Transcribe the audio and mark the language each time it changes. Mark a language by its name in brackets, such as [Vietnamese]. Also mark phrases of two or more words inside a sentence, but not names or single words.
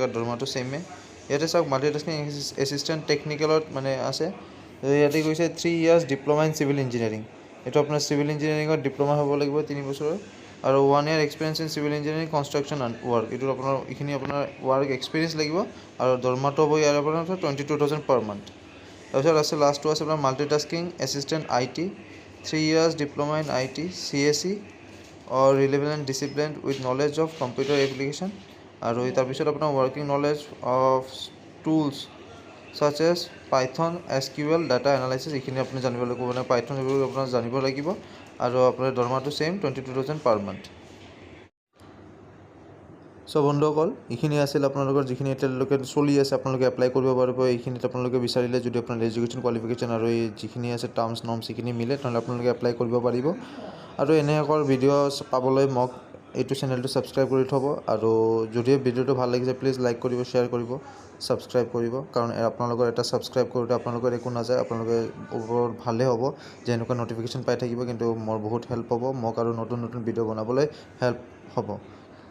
[Assamese] দৰমহাটো ছেমে ইয়াতে চাওক [English] multitasking assistant technicalত [Assamese] মানে আছে ইয়াতে কৈছে [English] 3 years diploma in civil engineering [Assamese] এইটো আপোনাৰ [English] civil engineeringত diploma [Assamese] হ'ব লাগিব 3 বছৰৰ আৰু [English] 1 year experience in civil engineering construction and work [Assamese] এইটো আপোনাৰ এইখিনি আপোনাৰ [English] work experience [Assamese] লাগিব আৰু দৰমহাটো হ'ব ইয়াৰ আপোনাৰ [English] 22,000 per month [Assamese] তাৰপিছত আছে লাষ্টটো আছে আপোনাৰ [English] multitasking assistant IT 3 years diploma in IT CSE or relevant discipline with knowledge of computer application [Assamese] আৰু তাৰপিছত আপোনাৰ [English] working knowledge of tools such as Python, SQL, data analysis [Assamese] এইখিনি আপুনি জানিব লাগিব মানে Python এইবোৰ আপোনাৰ জানিব লাগিব আৰু আপোনাৰ দৰমহাটো ছেম [English] 22,000 per month [Assamese] সো বন্ধুসকল এইখিনি আছিল আপোনালোকৰ যিখিনি এতিয়ালৈকে চলি আছে আপোনালোকে এপ্লাই কৰিব পাৰিব এইখিনিত আপোনালোকে বিচাৰিলে যদি আপোনাৰ [English] education qualification [Assamese] আৰু এই যিখিনি আছে [English] terms norms [Assamese] এইখিনি মিলে তেনেহ'লে আপোনালোকে এপ্লাই কৰিব পাৰিব আৰু এনেকুৱা ভিডিঅ' পাবলৈ মোক এইটো চেনেলটো ছাবস্ক্ৰাইব কৰি থ'ব আৰু যদি ভিডিঅ'টো ভাল লাগিছে [English] please like [Assamese] কৰিব শ্বেয়াৰ কৰিব ছাবস্ক্ৰাইব কৰিব কাৰণ আপোনালোকৰ এটা ছাবস্ক্ৰাইব কৰোঁতে আপোনালোকৰ একো নাযায় আপোনালোকে ওপৰত ভালেই হ'ব যে এনেকুৱা ন'টিফিকেশ্যন পাই থাকিব কিন্তু মোৰ বহুত হেল্প হ'ব মোক আৰু নতুন নতুন ভিডিঅ' বনাবলৈ হেল্প হ'ব